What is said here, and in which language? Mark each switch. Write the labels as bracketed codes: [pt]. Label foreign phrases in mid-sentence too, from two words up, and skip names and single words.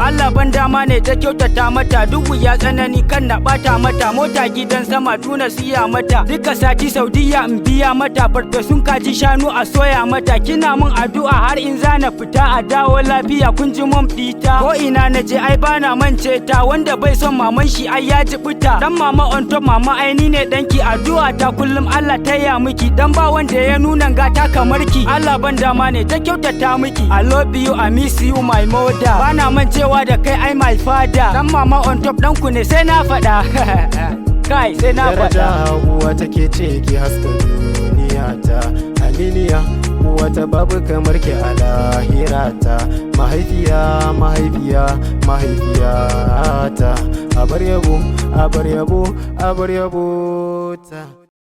[ha] Allah ban dama ne ta kyautata mata, duk ya tsanani kan na bata mata. Mota gidan sama tuna siya mata, duka sati Saudiya in biya mata. Farfesun kaji shanu a soya mata. Kina mun addu'a har in zana fita a dawo lafiya, kun ji mun fita. Ko ina naje ai bana mance ta, wanda bai son maman shi ai ya jibuta. Dan mama [en] on top [ha] mama ai ni ne danki, addu'a ta kullum Allah taya miki. Dan ba wanda ya nuna gata kamar ki, Allah ban dama ne ta kyautata miki. [en] I love you, I miss you my mother. [ha] Bana mancewa da kai ai [en] my father. [ha] Dan mama [en] on top [ha] dan ku ne sai na faɗa. Kai sai na faɗa. Daraja uwa take ce ki haska duniya ta, aminiya uwa ta babu kamar ki a lahira ta. Mahaifiya mahaifiya mahaifiya ta, abar yabo abar yabo abar yabo ta.